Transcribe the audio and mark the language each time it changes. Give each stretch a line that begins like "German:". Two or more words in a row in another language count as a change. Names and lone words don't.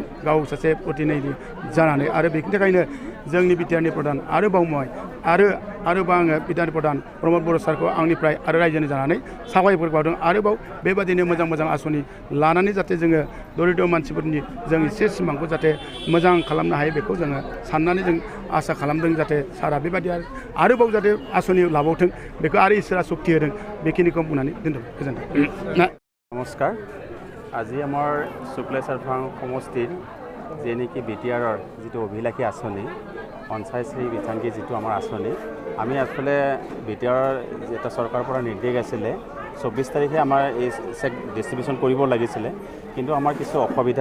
Bodo: गाव सासे प्रतिनिधि जानानै आरो बेनि थाखायनो जोंनि बिटिआरनि प्रधान आरोबाव आरोबाव आङो बिटिआरनि प्रधान प्रमद बर' सारखौ आंनिफ्राय आरो रायजोनि जानानै साबायखर बावदों आरोबाव बेबादिनो मोजां आसनि लानानै जाहाथे जोङो दरिद्र मानसिफोरनि जों एसे सिमांखौ जाहाथे मोजां खालामनो हायो बेखौ जोङो साननानै जों आसा खालामदों जाहाथे सारा बेबादि आरोबाव जाहाथे आसनि लाबावथों बेखौ आरो इसोरा शक्ति होदों बेखिनिखौ बुंनानै दोनदों गोजोन्थों।
Assamese: नमस्कार আজি আমাৰ শুক্লাই सरख সমষ্টিৰ যে নেকি বিটিআৰৰ যিটো অভিলাষী আঁচনি পঞ্চায়তশ্ৰী বিথাংগী যিটো আমাৰ আঁচনি আমি আসলে বিটিআৰৰ এটা চৰকাৰৰ পৰা নিৰ্দেশ আছিলে 24 তাৰিখে আমাৰ এই চেক ডিষ্ট্ৰিবিউশ্যন কৰিব লাগিছিলে কিন্তু আমাৰ কিছু অসুবিধা